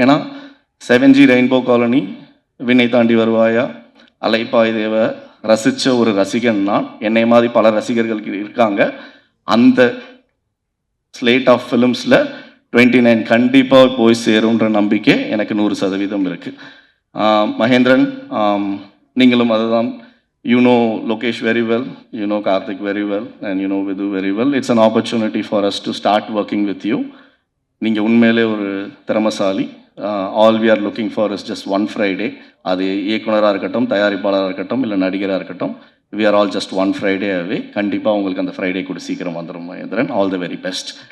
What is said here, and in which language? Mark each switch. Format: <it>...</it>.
<ta>ஏன்னா 7G rainbow colony, வினை தாண்டி வருவாயா, அலைப்பாய் தேவ ரசித்த ஒரு ரசிகன் நான். என்னை மாதிரி பல ரசிகர்களுக்கு இருக்காங்க. அந்த ஸ்லேட் ஆஃப் ஃபிலிம்ஸில் 29 கண்டிப்பாக போய் சேருன்ற நம்பிக்கை எனக்கு 100% இருக்குது. மகேந்திரன், நீங்களும் அதுதான்.</ta> <en>You know Lokesh very well, you know Karthik very well, and you know Vidu very well. It's an opportunity for us to start working with you.</en> <ta>நீங்கள் உண்மையிலே ஒரு திறமசாலி.</ta> <en>All we are looking for is just one Friday.</en> <ta>அது இயக்குனராக இருக்கட்டும், தயாரிப்பாளராக இருக்கட்டும், இல்லை நடிகராக இருக்கட்டும், we</ta> <en>Are all just one Friday away.</en> <ta>கண்டிப்பாக உங்களுக்கு அந்த ஃப்ரைடே கூட சீக்கிரம் வந்துடும் Mahendran.</ta> <en>All the very best.</en>